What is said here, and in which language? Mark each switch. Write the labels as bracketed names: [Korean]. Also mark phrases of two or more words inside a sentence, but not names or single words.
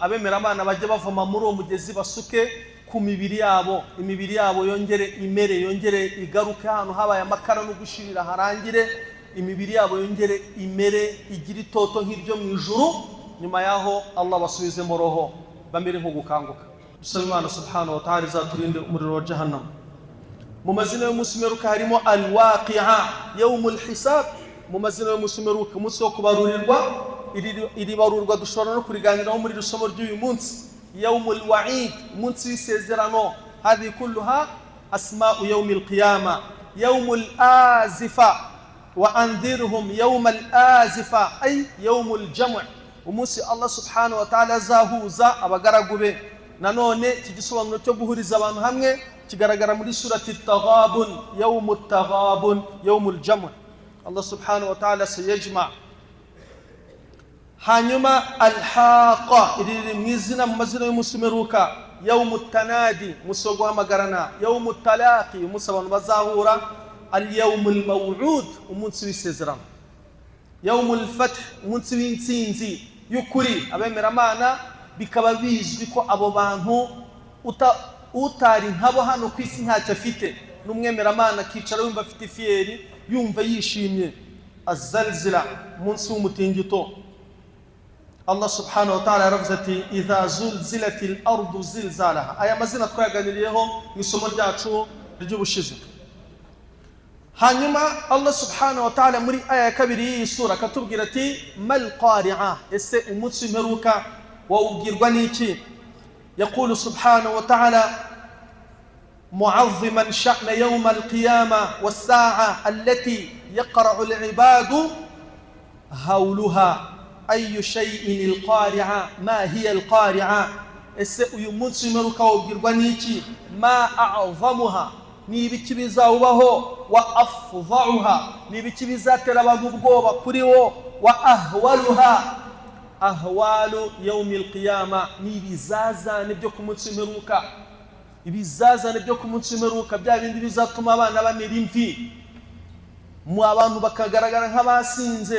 [Kinyarwanda] abemera Imana bajya bavoma muri uwo mugezi basuke ku mibiri yabo, imibiri yabo yongere imere, yongere igaruke ahantu habaye amakara no gushirira harangire, imibiri yabo yongere imere, igira itoto nk'iryo mu ijuru. nyuma yaho Allah basubize mu roho, bamere nko gukanguka. dusaba Imana [Arabic] سبحانه وتعالى [Kinyarwanda] izaturinde umuriro wa jahannam. mu mazina y'umunsi w'imperuka harimo [Arabic] الواقعة، يوم الحساب. [Kinyarwanda] mu mazina y'umunsi w'imperuka, umunsi wo kubarurirwa. iri barurwa dushobora no kuriganiraho muri isomo ry'uyu munsi. [Arabic] يوم الوعيد, [Kinyarwanda] umunsi w'isezerano. [Arabic] هذه كلها أسماء يوم القيامة. يوم الآزفة، وأنذرهم يوم الآزفة، أي يوم الجمع', umunsi Allah سبحانه وتعالى [Kinyarwanda] azahuza abagaragu be. nanone iki gisobanuro cyo guhuriza abantu hamwe kigaragara muri surati at-taghabun, [Arabic] يوم التغابن، يوم الجمع'. الله سبحانه وتعالى سيجمع. [Kinyarwanda] hanyuma al-haqa, iri mu izina mu mazina y'umunsi w'imperuka. [Arabic] يوم التناد, [Kinyarwanda] umunsi wo guhamagarana. [Arabic] يوم التلاق, [Kinyarwanda] umunsi abantu bazahura [Arabic] اليوم الموعود [Kinyarwanda] umunsi w'isezerano, [Arabic] يوم الفتح [Kinyarwanda] umunsi w'intsinzi y'ukuri. Abemeramana bikaba bizwi ko abo bantu utari nkabo hano ku isi ntacyo afite, n'umwemeramana akicara yumva afite ifiyeri, yumva yishimye. Azalzila umunsi w'umutingito. [Arabic] الله سبحانه وتعالى [Kinyarwanda] yaravuze ati [Arabic] إذا زلزلت الأرض زلزالها. [Kinyarwanda] Aya mazina twayaganiriyeho mu isomo ryacu ry'ubushize. Hanyuma Allah [Arabic] سبحانه وتعالى [Kinyarwanda] muri aya ya kabiri y'iyi sura akatubwira ati [Arabic] ما القارعة, [Kinyarwanda] ese umunsi w'imperuka wawubwirwa n'iki? [Arabic] يقول سبحانه وتعالى معظما شأن يوم القيامة والساعة التي يقرع العباد هولها. أي شيء القارعة؟ ما هي القارعة؟ [Kinyarwanda] uyu munsi w'imperuka wawubwirwa n'iki? [Arabic] ما أعظمها, [Kinyarwanda] ni ibiki bizawubaho, [Arabic] وأفظاعها, [Kinyarwanda] ni ibiki bizatera abantu ubwoba kuri wo, [Arabic] وأهوالها، أهوال يوم القيامة, [Kinyarwanda] ni ibizazane byo ku munsi w'imperuka. Ibizazane byo ku munsi w'imperuka, bya bindi bizatuma abana bamera imvi, mu abantu bakagaragara nk'abasinze.